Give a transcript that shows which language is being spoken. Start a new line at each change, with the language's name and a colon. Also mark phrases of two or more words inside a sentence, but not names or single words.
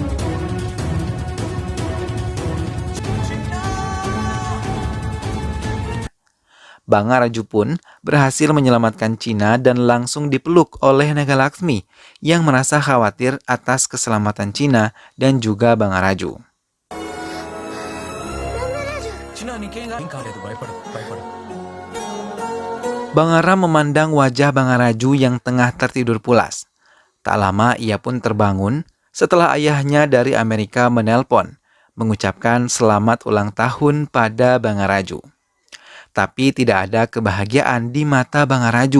Indonesian: Bangaraju pun berhasil menyelamatkan Cina dan langsung dipeluk oleh Nagalaksmi yang merasa khawatir atas keselamatan Cina dan juga Bangaraju.
Telugu: చిన్న నీకేం కాలేదు భయపడు భయపడు.
Indonesian: Bangaram memandang wajah Bangaraju yang tengah tertidur pulas. Tak lama ia pun terbangun setelah ayahnya dari Amerika menelpon, mengucapkan selamat ulang tahun pada Bangaraju. Tapi tidak ada kebahagiaan di mata Bangaraju.